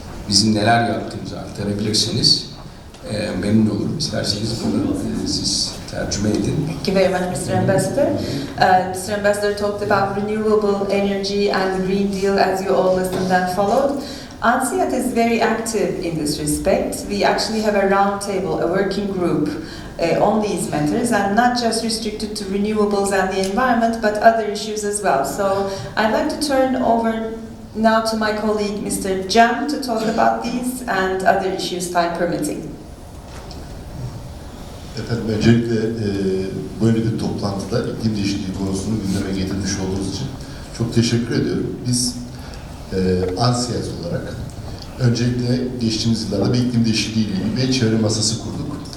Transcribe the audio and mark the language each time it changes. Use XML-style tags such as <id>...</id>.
<tr>bizim neler yaptığımızı aktarabilirseniz memnun olurum. İsterseniz bunu siz tercüme edin.</tr> <en>Thank you very much, Mr. Ambassador. Mr. Ambassador talked about renewable energy and the Green Deal as you all listened and followed. ANSİAD is very active in this respect. We actually have a roundtable, a working group on these matters, and not just restricted to renewables and the environment, but other issues as well. So I'd like to turn over now to my colleague, Mr. Cem, to talk about these and other issues, time permitting.</en> <tr>Efendim öncelikle böyle bir toplantıda iklim değişikliği konusunu gündeme getirmiş olduğunuz için çok teşekkür ediyorum. Biz ANSİAD olarak öncelikle geçtiğimiz yıllarda bir iklim değişikliği ile ilgili bir çevre masası kurduk.</tr>